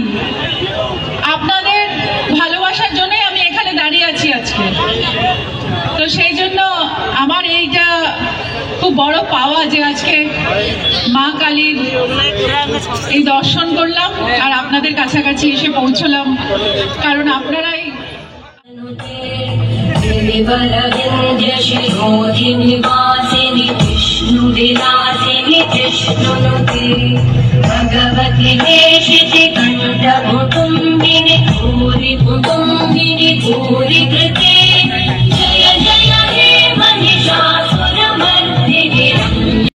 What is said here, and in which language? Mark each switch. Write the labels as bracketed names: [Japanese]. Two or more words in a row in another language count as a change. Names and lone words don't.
[Bangla] আপনাদের ভালোবাসার জন্যই আমি এখানে দাঁড়িয়ে আছি আজকে। তো সেই জন্য আমার এইটা খুব বড় পাওয়া যে আজকে মা কালীর এই দর্শন করলাম আর আপনাদের কাছাকাছি এসে পৌঁছলাম, কারণ আপনারাই [Sanskrit] भगवती देशिति कण्ठकुटुम्बिनि भूरि कुटुम्बिनि भूरि कृते जय जय हे महिषासुरमर्दिनि।